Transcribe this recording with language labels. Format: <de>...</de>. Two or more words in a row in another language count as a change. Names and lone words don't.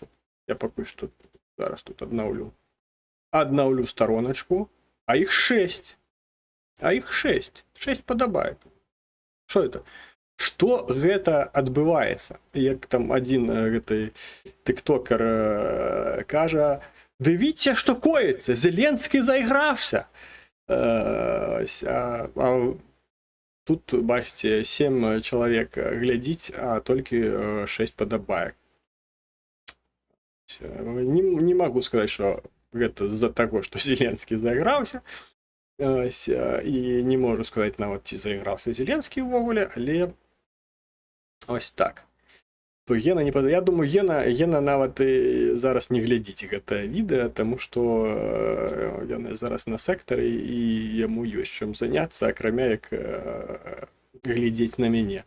<be>Я пакуль што зараз тут аднаўлю староначку. А іх 6. А іх 6. 6 падабайк. Што это? Што гэта адбываецца? Як там адзін гэты тыктокер кажа:</be> <uk>«Дивіться, що коїться, Зеленський заігрався».</uk> <be>тут, бачите, 7 чалавек глядзіць, а толькі 6 падабаек.</be> <ru>Не могу сказать, что</ru> <be>гэта з-за таго, што Зеленскі зайграўся. І не можу сказаць нават, ці зайграўся Зеленскі ўвогуле, але ось так. То Гена не падае. Я думаю, Гена нават і зараз не глядзіць гэтае відэа, таму што ён зараз на сектары і яму ёсць чым заняцца, акрамя як глядзець на мяне.</be>